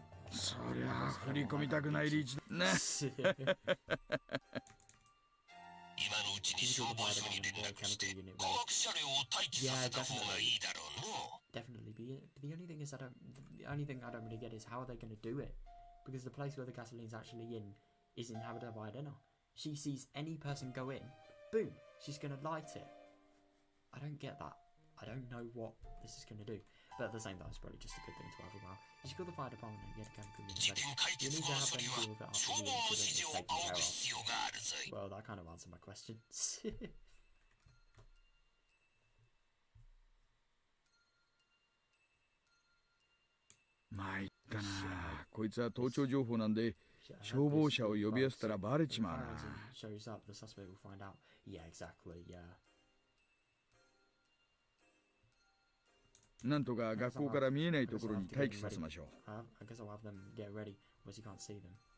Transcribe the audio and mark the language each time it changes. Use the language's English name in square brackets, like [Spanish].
[Japanese] そりゃあ振り込みたくないリーチだね。今のうちに消防署に連絡して高圧車両を待機させた方がいいだろうの。 [English] Definitely be it. But the only thing is the only thing I don't really get is how are they going to do it? Because the place where the gasoline's actually in is inhabited by Rena. She sees any person go in, boom, she's going to light it. I don't get that. I don't know what this is going to do. But at the same time, it's probably just a good thing to have around. You should call the fire department and get a chemical unit ready. You need to have them deal with it after the incident is taken care of. Well, that kind of answered my question. [Japanese] 参ったな。こいつは盗聴情報なんで消防車を呼び寄せたらバレちまうな。 [English] Shows up, the suspect will find out. Yeah, exactly. Yeah. [Japanese] なんとか学校から見えないところに待機させましょう。 [English] I guess I'll have them get ready, once you can't see them.